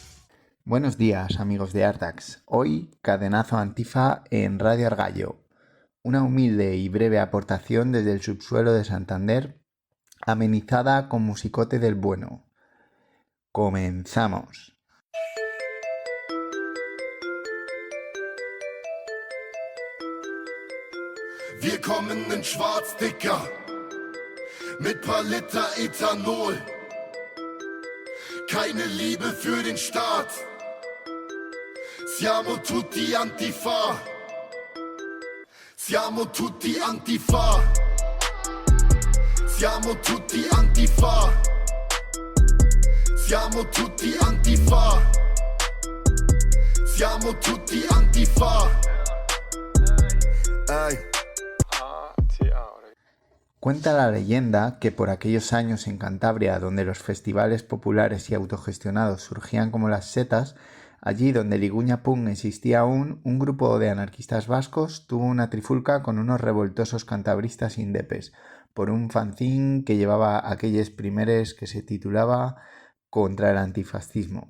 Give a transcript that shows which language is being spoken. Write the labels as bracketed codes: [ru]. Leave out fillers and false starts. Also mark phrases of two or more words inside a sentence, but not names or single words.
[es] Buenos días, amigos de Artax. Hoy, cadenazo antifa en Radio Argallo. Una humilde y breve aportación desde el subsuelo de Santander, amenizada con musicote del bueno. ¡Comenzamos! [de] Wir kommen in schwarz, Dicker, mit paar Liter Ethanol. Keine Liebe für den Staat. [it] Siamo tutti Antifa. Siamo tutti Antifa. Siamo tutti Antifa. Siamo tutti Antifa. Siamo tutti Antifa. Ay. [es] Cuenta la leyenda que por aquellos años en Cantabria, donde los festivales populares y autogestionados surgían como las setas, allí donde Liguña Punk existía aún, un grupo de anarquistas vascos tuvo una trifulca con unos revoltosos cantabristas indepes, por un fanzín que llevaba aquellos primeres que se titulaba Contra el antifascismo.